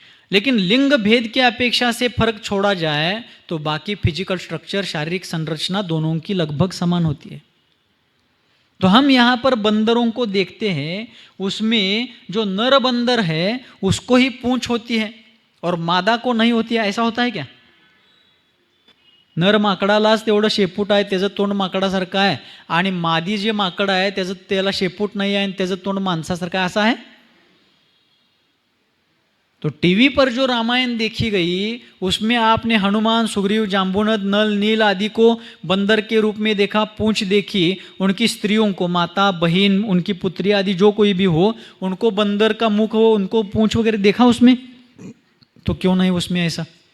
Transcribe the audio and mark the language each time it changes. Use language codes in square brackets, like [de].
[hi] लेकिन लिंग भेद की अपेक्षा से फर्क छोड़ा जाए तो बाकी फिजिकल स्ट्रक्चर, शारीरिक संरचना दोनों की लगभग समान होती है. तो हम यहाँ पर बंदरों को देखते हैं, उसमें जो नर बंदर है उसको ही पूंछ होती है और मादा को नहीं होती है. ऐसा होता है क्या? [mr] नर माकडालाच तेवढं शेपूट आहे, त्याचं तोंड माकडासारखं आहे, आणि मादी जे माकड आहे त्याला शेपूट नाही आहे आणि त्याचं तोंड माणसासारखं आहे, असं आहे. [hi] तो टीवी पर जो रामायण देखी गई उसमें आपने हनुमान, सुग्रीव, जाम्बुनद, नल, नील आदि को बंदर के रूप में देखा, पूंछ देखी. उनकी स्त्रियों को, माता, बहन, उनकी पुत्री आदि जो कोई भी हो, उनको बंदर का मुख हो, उनको पूंछ वगैरह देखा उसमें. तो क्यों नहीं उसमें ऐसा?